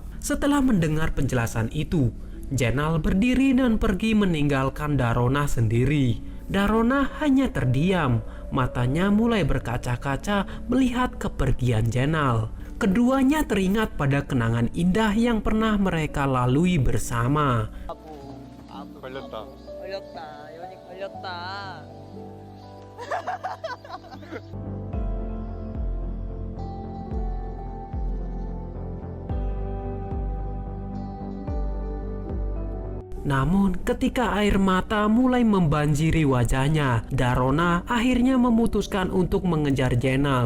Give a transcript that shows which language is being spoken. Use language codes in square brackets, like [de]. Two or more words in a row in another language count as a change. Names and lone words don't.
[id] Setelah mendengar penjelasan itu, Jenal berdiri dan pergi meninggalkan Darona sendiri. Darona hanya terdiam, matanya mulai berkaca-kaca melihat kepergian Jenal. Keduanya teringat pada kenangan indah yang pernah mereka lalui bersama. [ko] 걸렸다. 연이 걸렸다. [id] Namun ketika air mata mulai membanjiri wajahnya, Darona akhirnya memutuskan untuk mengejar Jenal.